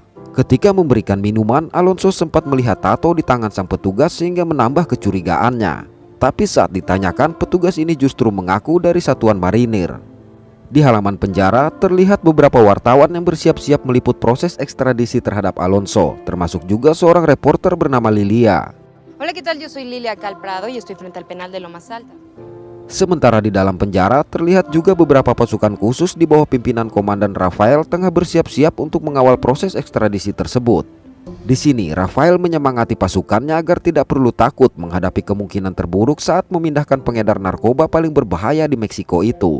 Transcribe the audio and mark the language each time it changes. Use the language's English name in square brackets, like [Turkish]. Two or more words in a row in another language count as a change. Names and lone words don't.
[Indonesian] Ketika memberikan minuman, Alonso sempat melihat tato di tangan sang petugas sehingga menambah kecurigaannya. Tapi saat ditanyakan, petugas ini justru mengaku dari satuan marinir. Di halaman penjara terlihat beberapa wartawan yang bersiap-siap meliput proses ekstradisi terhadap Alonso, termasuk juga seorang reporter bernama Lilia. [Spanish] Hola, ¿qué tal? Yo soy Lilia Calprado y estoy frente al penal de Lomas Altas. [Indonesian] Sementara di dalam penjara terlihat juga beberapa pasukan khusus di bawah pimpinan Komandan Rafael tengah bersiap-siap untuk mengawal proses ekstradisi tersebut. Di sini Rafael menyemangati pasukannya agar tidak perlu takut menghadapi kemungkinan terburuk saat memindahkan pengedar narkoba paling berbahaya di Meksiko itu.